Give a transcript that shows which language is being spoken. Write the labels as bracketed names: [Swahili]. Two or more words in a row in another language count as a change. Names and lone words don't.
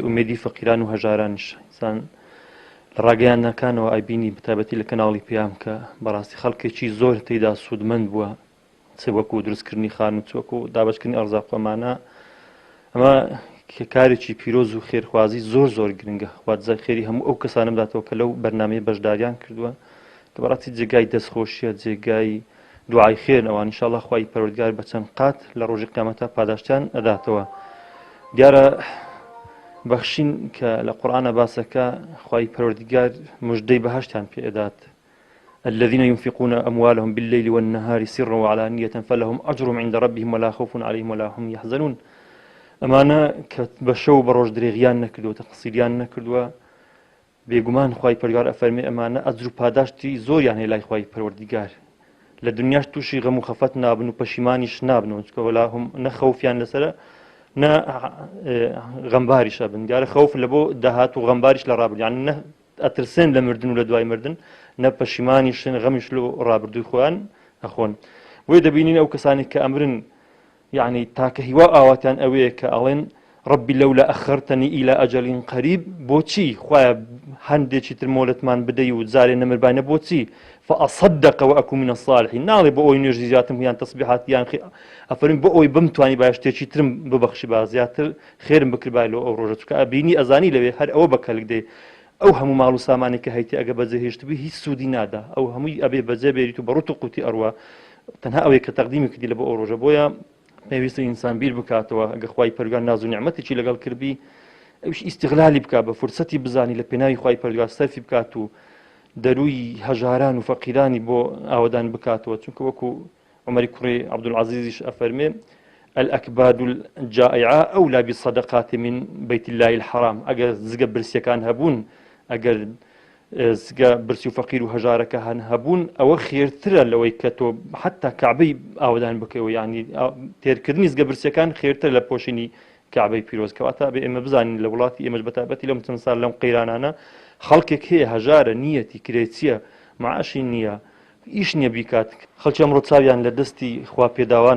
[Central Kurdish] ئومێدی فەقیران و هەژارانیش ئینسان لە ڕاگەیانەکانەوە ئایبینی بەتایبەتی لە کەناڵی پێیام کە بەڕاستی خەڵکێکی زۆر تێیدا سوودمەند بووە چ وەکو دروستکردنی خان و چۆک و دابەشکردنی ئەرزاق ئەمانە ئەمە کارێکی پیرۆز و خێرخوازی زۆر زۆر گرنگە خوازای خێری هەموو ئەو کەسانم داتەوە کە لەو بەرنامەیە بەشداریان کردووە کە بەڕاستی جێگای دەستخۆشیە جێگای دوعای خێرنەوە ئینشاڵڵا خوای پەروەردگار بە چەند قات لە ڕۆژی قیامەتە پاداشتیان ئەداتەوە. دیارە بەخشین کە لە قورئانە باسەکە خوای پەروەردگار موژدەی بەهەشتیان پێ ئەدات [Arabic] الذين ينفقون أموالهم بالليل والنهار سرا وعلانية فلهم أجرهم عند ربهم ولا خوف عليهم ولا هم يحزنون. [Central Kurdish] ئەمانە کە بە شەو بە ڕۆژ درێغیان نەکردووە تەقسیریان نەکردووە بێگومان خوای پەروەردگار ئەفەرمێ ئەمانە ئەجر و پاداشتی زۆریان هەیە لای خوای پەروەردگار لە دنیاش تووشی غەم و خەفەت نابن و پەشیمانیش نابنەوە چونکە [Arabic] وەلا هەم [Central Kurdish] نە خەوفیان لەسەرە نە غەمباریشە بن. دیارە خەوف لە بۆ داهات و غەمباریش لە ڕابردن یعنی نە ئەترسێن لە مردن و لە دوای مردن نە پەشیمانیشن غەمیش لە ڕابردووی خۆیان ئەخۆن. بۆیە دەبینین ئەو کەسانی کە ئەمرن یعنی تاکە هیوا ئاواتیان ئەوەیە کە ئەڵێن [Arabic] ربی لەولا ئەخەرتەنی ئیلا ئەجەلین قەریب [Central Kurdish] بۆچی خوایە هەندێکی تر مۆلەتمان بدەی و جارێ نەمربانە بۆچی [Arabic] فأصدق وأكن من الصالحين [Central Kurdish] ناڵێ بۆ ئەوی نوێژی زیاترم یان تەسبیحات یان ئەفەرمین بۆ ئەوی بمتوانی با شتێکی ترم ببەخشی با زیاتر خێرم بکربای لەوە ئەو ڕۆژە چونکە ئەبینی ئەزانی لەوێ هەر ئەوە بەکەلک دێ ئەو هەموو ماڵ و سامانی کە هەیتی ئەگە بەجێهێشتبی هیچ سوودی نادا ئەو هەمووی ئەبێ بەجێ بێریت و بەڕوت و قوتی ئەڕوا تەنها ئەوەیە کە تەقدیمی کردی لە بۆ ئەو ڕۆژە. بۆیە پێویستە ئینسان بیر بکاتەوە ئەگە خوای پەروەردگار ناز و نیعمەتێکی لەگەڵ کردبی ئەوش ئیستیغلالی بکات بە فرسەتی بزانی لە پێناوی خوای پەروەردگار سەرفی بکات و دەروی هەژاران و فەقیرانی بۆ ئاوەدان بکاتەوە چونکە وەکو عومەری کوڕی عەبدولعەزیزیش ئەفەرمێ [Arabic] الأكباد الجائعة أولى بالصدقات من بيت الله الحرام. [Central Kurdish] ئەگەر زگە برسیەکان هەبوون ئەگەر زگە برسی و فەقیر و هەژارەکە هەن هەبوون ئەوە خێرترە لەوەی کە تۆ حتا کعبەی ئاودان بکەوە ینی تێرکردنی زگە برسیەکان خێرتر لە پۆشینی کعبەی پیرۆزکەواتە بێ ئێمە بزانین لە وڵاتی ئێمەش بەتابەتی لەم چەند ساڵ لەم قەیرانانە خەڵکێک هەیە هەژارە نیەتی کرێچیە معاشی نییە ئیش نییە بیکات خەڵکی ئەمڕۆ چاویان لە دەستی خوا پێداوانە